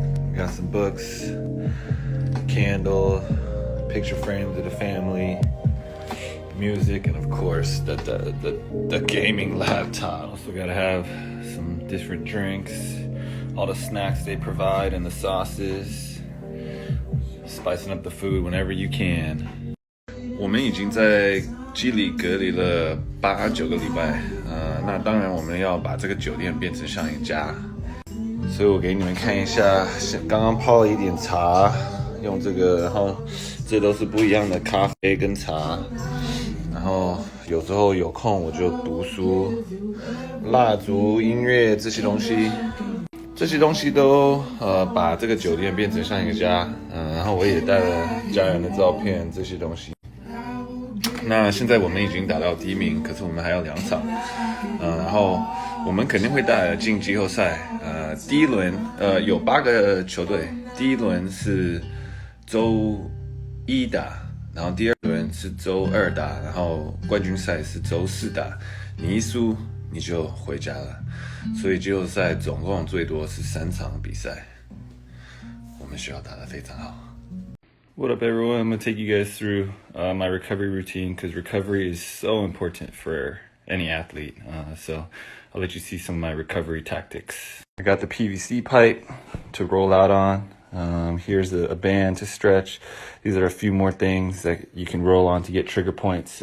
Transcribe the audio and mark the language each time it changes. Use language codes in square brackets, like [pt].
[en] We got some books, candle, picture frames of the family, music, and of course the gaming laptop. Also gotta have some different drinks, all the snacks they provide and the sauces, spicing up the food whenever you can. [zh] 我们已经在基里隔离了8-9个礼拜，那当然我们要把这个酒店变成像一家，所以我给你们看一下，刚刚泡了一点茶，用这个，然后这都是不一样的咖啡跟茶，然后有时候有空我就读书、蜡烛、音乐这些东西都把这个酒店变成像一个家，然后我也带了家人的照片这些东西。那现在我们已经打到第1名，可是我们还有2场，然后我们肯定会打进季后赛。第一轮有8个球队，第一轮是周1打，然后第2轮是周2打，然后冠军赛是周4打。你一输你就回家了，所以季后赛总共最多是3场比赛，我们需要打得非常好。 [en] What up, everyone? I'm going to take you guys through my recovery routine because recovery is so important for any athlete. So I'll let you see some of my recovery tactics. I got the PVC pipe to roll out on. Here's a band to stretch. These are a few more things that you can roll on to get trigger points.